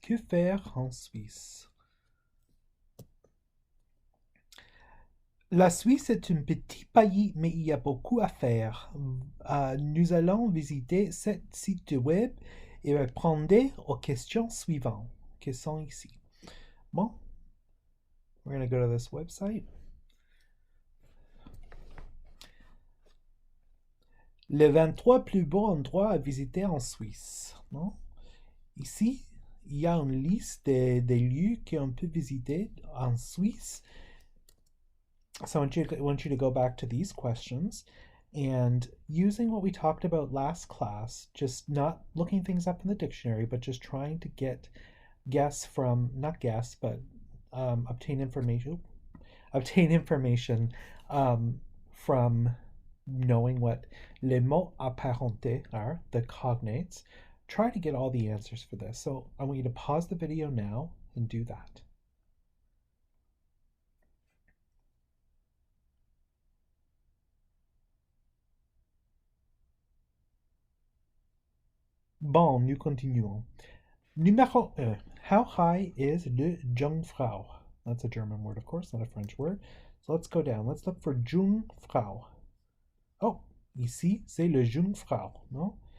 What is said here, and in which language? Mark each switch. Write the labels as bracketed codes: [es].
[fr] Que faire en Suisse? La Suisse est un petit pays, mais il y a beaucoup à faire. Nous allons visiter 7 sites web et répondre aux questions suivantes qui sont ici. Bon, [en] we're going to go to this website. [fr] Les 23 plus beaux endroits à visiter en Suisse. Non? Ici, il y a une liste des lieux qu'on peut visiter en Suisse. [en] So I want you to go back to these questions and using what we talked about last class, just not looking things up in the dictionary, but just trying to obtain information from knowing what [fr] les mots apparentés [en] are, the cognates. Try to get all the answers for this. So I want you to pause the video now and do that. [fr] Bon, nous continuons. Numéro 1. [en] How high is [fr] le Jungfrau? [en] That's a German word, of course, not a French word. So let's go down. Let's look for Jungfrau. [fr] Oh, ici, c'est le Jungfrau, no?